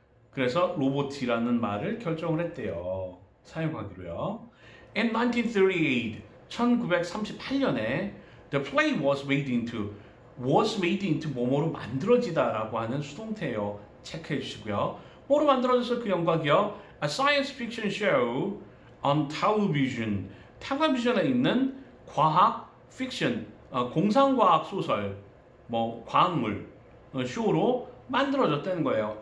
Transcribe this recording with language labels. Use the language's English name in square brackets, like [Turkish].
[Korean] 그래서 로보티라는 말을 결정을 했대요. 사용하기로요. [English] In 1938년에 the play was made into [Korean] 뭐뭐로 만들어지다라고 하는 수동태예요. 체크해 주시고요. 뭐로 만들어져서 그 영각이요? [English] A science fiction show on television. [Korean] 텔레비전에 있는 과학 픽션, 공상과학 소설, 뭐 과학물 쇼로 만들어졌다는 거예요.